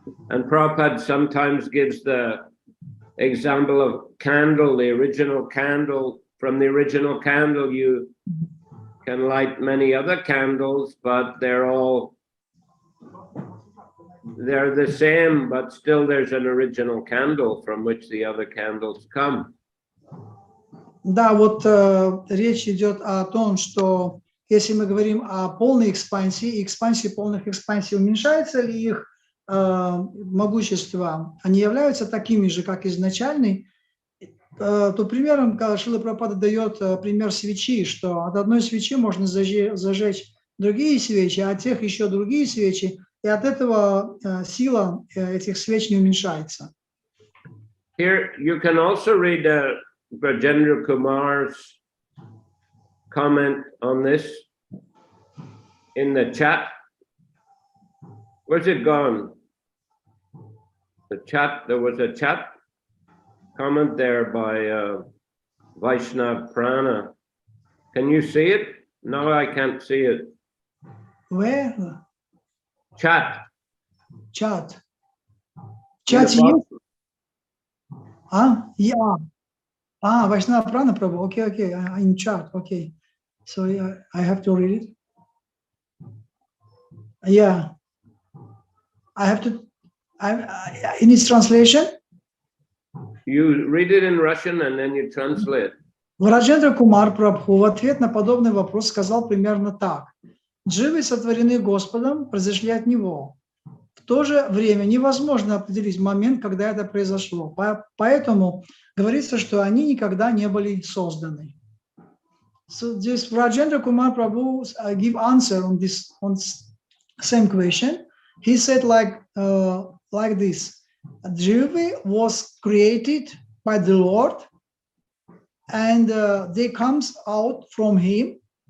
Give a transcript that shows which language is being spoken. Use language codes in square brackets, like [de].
[en] And Prabhupada sometimes gives the example of candle, the original candle. From the original candle, you can light many other candles, but they're the same, but still there's an original candle from which the other candles come. [ru] Да, вот речь идет о том, что если мы говорим о полной экспансии, экспансии полных экспансий, уменьшается ли их могущество, они являются такими же, как изначальный, то примером Шрила Прабхупада дает пример свечи, что от одной свечи можно зажечь другие свечи, а от тех еще другие свечи, и от этого сила этих свеч не уменьшается. [en] Here you can also read Brajendra Kumar's comment on this in the chat. Where's it gone? The chat, there was a chat comment there by Vaishnav Prana. Can you see it? No, I can't see it. Where? Chat. Chat. Chat [ru] есть? [en] Yeah. Vaishnava Prana Prabhu. Okay. In chat. Okay. So I have to read it. Yeah. I have to. In its translation. You read it in Russian and then you translate. [ru] Враджендра Кумар Прабху в ответ на подобный вопрос сказал примерно так. Дживы сотворены Господом, произошли от Него. В то же время невозможно определить момент, когда это произошло. Поэтому говорится, что они никогда не были созданы. [en] So this Rajendra Kumar Prabhu give answer on this same question. He said like this: Jiva was created by the Lord, and they comes out from Him.